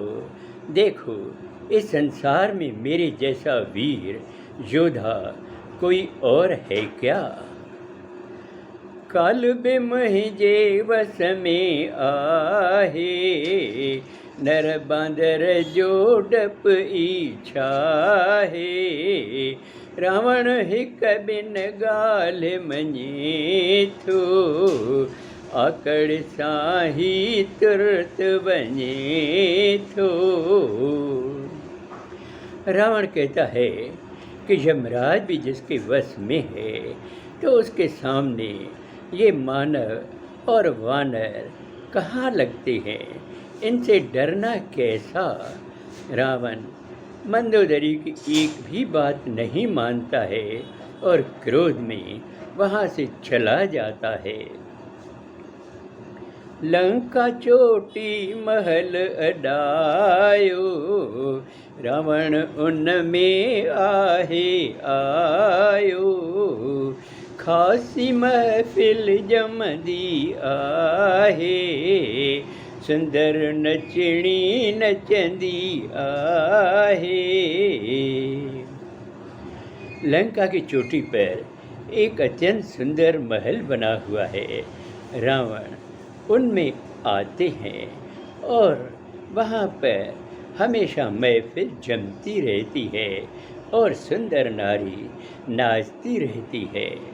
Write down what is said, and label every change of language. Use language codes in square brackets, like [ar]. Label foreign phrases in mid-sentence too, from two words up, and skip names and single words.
[hi] देखो, इस संसार में मेरे जैसा वीर योद्धा कोई और है क्या? [sd] काल बिमहिजे वस में आहे नर बांदर जो डप इच्छा है रावण हिक बिन गाल मञे थो आकड़ साही तुरत बने थो। [hi] रावण कहता है कि यमराज भी जिसके वश में है, तो उसके सामने ये मानव और वानर कहाँ लगते हैं, इनसे डरना कैसा? रावण मंदोदरी की एक भी बात नहीं मानता है और क्रोध में वहाँ से चला जाता है। [sd] लंका चोटी महल अडायो रावण उनमें आहे आयो खासी महफिल जमदी आहे सुंदर नचणी नचंदी आहे। [hi] लंका की चोटी पर एक अत्यंत सुंदर महल बना हुआ है। रावण उनमें आते हैं और वहाँ पर हमेशा महफिल जमती रहती है और सुंदर नारी नाचती रहती है।